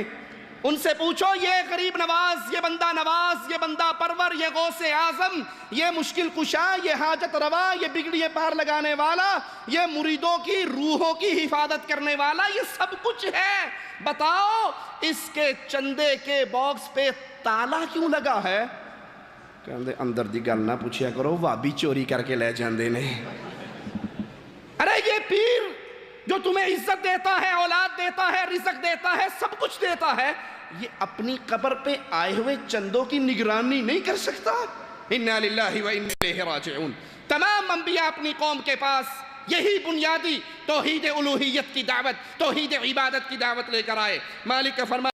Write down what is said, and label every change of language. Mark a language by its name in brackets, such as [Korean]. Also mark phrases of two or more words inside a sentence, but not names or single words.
[Urdu] ان سے پوچھو یہ غریب نواز، یہ بندہ نواز، یہ بندہ پرور، یہ غوث اعظم، یہ مشکل کشا، یہ حاجت روا، یہ بگڑی پار لگانے والا، یہ مریدوں کی روحوں کی حفاظت کرنے والا، یہ سب کچھ ہے، بتاؤ اس کے چندے کے باکس پہ تالا کیوں لگا ہے؟ [Punjabi] کہندے اندر دی گل نہ پوچھیا کرو، وابی چوری کر کے لے جاندے نے۔ [Urdu] ارے یہ پیر جو تمہیں عزت دیتا ہے، اولاد دیتا ہے، رزق دیتا ہے، سب کچھ دیتا ہے، یہ اپنی قبر پہ آئے ہوئے چندوں کی نگرانی نہیں کر سکتا؟ [Arabic] اِنَّا لِلَّهِ وَإِنَّا إِلَيْهِ رَاجِعُونَ۔ [Urdu] تمام انبیاء اپنی قوم کے پاس یہی بنیادی توحید الوہیت کی دعوت، توحید عبادت کی دعوت لے کر آئے۔ مالک کا فرمان